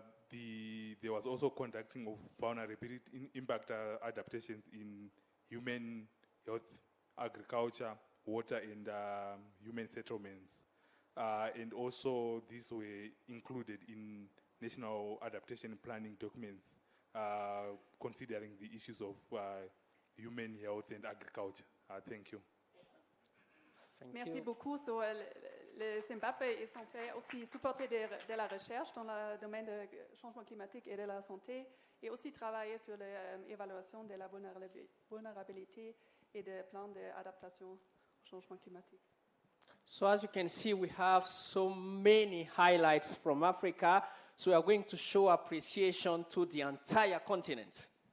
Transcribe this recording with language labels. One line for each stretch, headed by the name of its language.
English: there was also conducting of vulnerability impact adaptations in human health, agriculture, water, and human settlements. And also these were included in national adaptation planning documents, considering the issues of human health and agriculture. Thank you.
French: Merci beaucoup. So, le Zimbabwe, ils ont fait aussi supporter de la recherche dans le domaine du changement climatique et de la santé, et aussi travailler sur l'évaluation de la vulnérabilité et des plans d'adaptation au changement climatique.
English: So as you can see, we have so many highlights from Africa. So we are going to show appreciation to the entire continent.